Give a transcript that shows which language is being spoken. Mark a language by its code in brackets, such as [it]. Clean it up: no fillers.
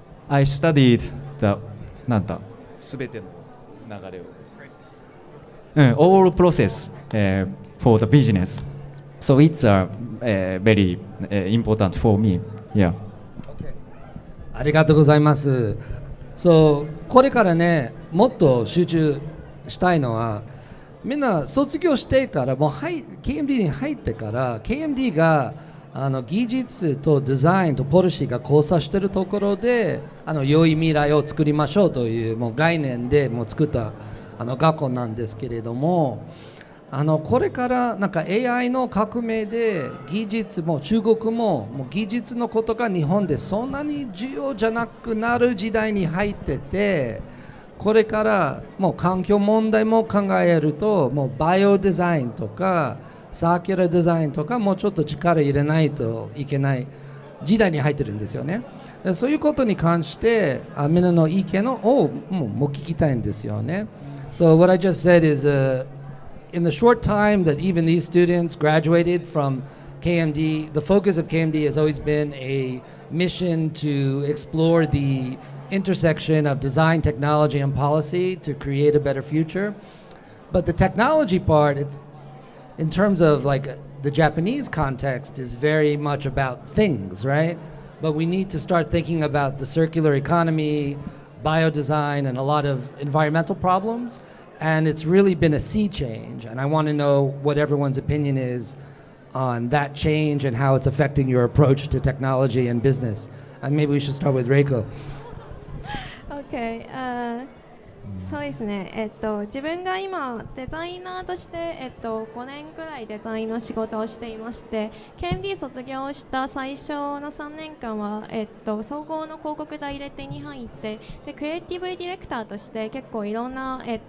[en] I studied the [ja] すべての流れを [en] all process for the business. So it's very important for me. Yeah. Okay. [ja] ありがとうございます。そう、これからね、もっと集中したいのは、みんな卒業してからもうKMD に入ってから KMD が技術とデザインとポリシーが交差しているところで良い未来を作りましょうというもう概念でもう作った学校なんですけれども、これからなんか AI の革命で技術も中国も技術のことが日本でそんなに重要じゃなくなる時代に入ってて、これからもう環境問題も考えるともうバイオデザインとかサーキュラーデザインとかもうちょっと力入れないといけない時代に入ってるんですよね。そういうことに関してみんなの意見をもう聞きたいんですよね。 [en] So what I just said is in the short time that even these students graduated from KMD, the focus of KMD has always been a mission to explore the intersection of design, technology, and policy to create a better future. But the technology part, it's in terms of like the Japanese context, is very much about things, right? But we need to start thinking about the circular economy, biodesign, and a lot of environmental problems. And it's really been a sea change. And I want to know what everyone's opinion is on that change and how it's affecting your approach to technology and business. And maybe we should start with Reiko. Okay. [ja] そうですね、自分が今デザイナーとして、5年くらいデザインの仕事をしていまして KMD 卒業した最初の3年間は、総合の広告代理店に入ってでクリエイティブディレクターとして結構いろんな、